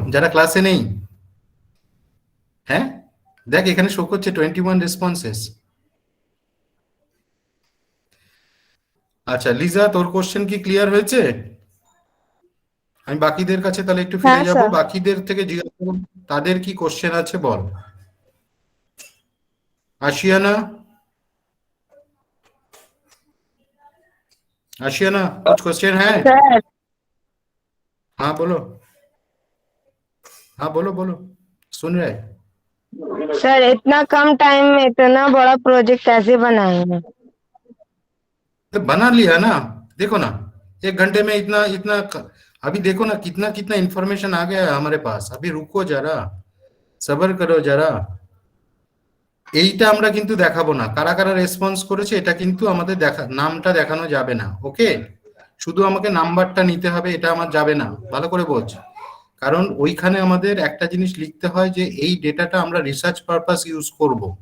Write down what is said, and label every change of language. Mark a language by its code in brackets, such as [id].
[bn] যারা ক্লাসে নেই, হ্যাঁ দেখ এখানে শো করছে 21 রেসপন্সেস। আচ্ছা লিজা, তোর কোশ্চেন কি ক্লিয়ার হয়েছে? আমি বাকিদের কাছে তাহলে একটু ফিরে হ্যাঁ যাব, স্যার। বাকিদের থেকে জিজ্ঞাসা করব তাদের কি কোশ্চেন আছে বল। [hi] आशियाना, आशियाना कुछ क्वेश्चन है? सर हाँ बोलो, हाँ बोलो बोलो, सुन रहे हैं। सर इतना कम टाइम में इतना बड़ा प्रोजेक्ट कैसे बनाएंगे? तो बना लिया ना, देखो ना, 1 घंटे में इतना इतना अभी देखो ना कितना कितना इंफॉर्मेशन आ गया है हमारे पास। अभी रुको जरा, सबर करो जरा। [bn] এইটা আমরা কিন্তু দেখাবো না কারা কারা রেসপন্স করেছে, এটা কিন্তু আমাদের নামটা দেখানো যাবে না, ওকে? শুধু আমাকে নাম্বারটা নিতে হবে, এটা আমার যাবে না, ভালো করে বোঝ। কারণ ওইখানে আমাদের একটা জিনিস লিখতে হয় যে এই ডেটাটা আমরা রিসার্চ পারপাস ইউজ করব।